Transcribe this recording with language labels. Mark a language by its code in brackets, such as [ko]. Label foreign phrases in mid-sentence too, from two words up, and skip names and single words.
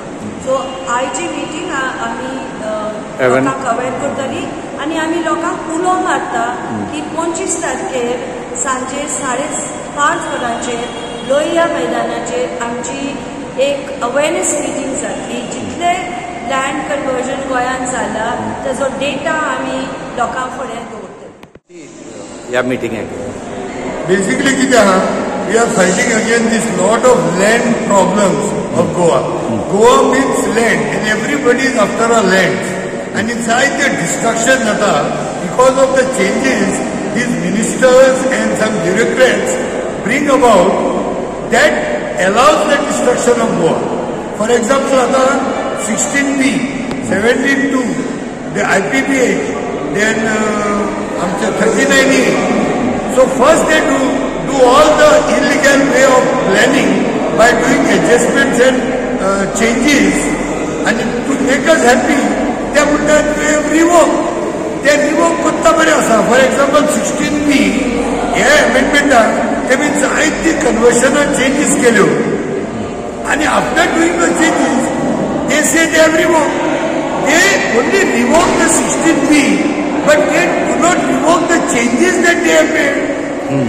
[kok] सो आयची मिटींग आमी लोकांक अवेअर करतली आनी आमी लोकांक उलो मारता की 25 तारखेर सांजे 5:30 वरांचेर लोहिया मैदानाचेर आमची एक [en] awareness meeting [kok] जातली, जितले [en] land conversion [kok] गोंयांत जाला तेजो डेटा आमी लोकां फुडें दवरतले। या मिटिंगेक बेसिकली कितें आहा, [en] We are fighting against this lot of land problems of Goa. Goa means land and everybody is after a land [kok] आनी जायते डिस्ट्रक्शन जाता [en] because of the changes these ministers and some bureaucrats bring about that allows the destruction of Goa. For example, आता 16B, 17(2), the IPPH, then आमच्या 39A. So first they do all the illegal way of planning by doing adjustments and changes, and to make us happy, they would have revoke. They revoke [kok] कोत्ता बरे आसा. [en] For example, 16B, हे amendment ते मीन्स [kok] आयज ती कन्वर्शनात चेंजीस केल्यो आनी [en] after doing the changes they say they have revoke, they only revoke the 16B but they do not revoke the changes that they have made.